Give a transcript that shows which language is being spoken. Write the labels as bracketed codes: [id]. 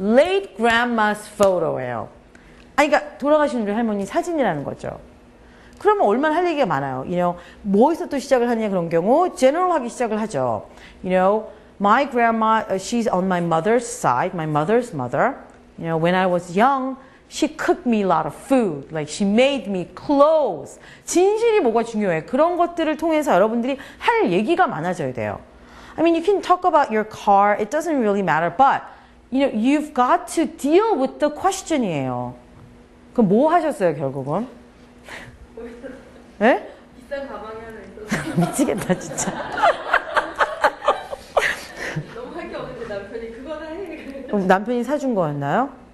[en] Late grandma's photo예요. [ko] 아니, 그러니까, 돌아가신 우리 할머니 사진이라는 거죠. 그러면 얼마나 할 얘기가 많아요. 뭐에서 또 시작을 하냐 그런 경우, general하게 시작을 하죠. [en] My grandma, she's on my mother's side, my mother's mother. When I was young, she cooked me a lot of food. Like she made me clothes. [ko] 진실이 뭐가 중요해. 그런 것들을 통해서 여러분들이 할 얘기가 많아져야 돼요. [en] I mean, you can talk about your car. It doesn't really matter. But, you've got to deal with the question이에요. [ko] 그럼 뭐 하셨어요, 결국은? 네? 비싼 가방이 하나 있어서 미치겠다, 진짜. 너무 할 게 없는데 남편이 그거는 해. 그럼 남편이 사준 거였나요?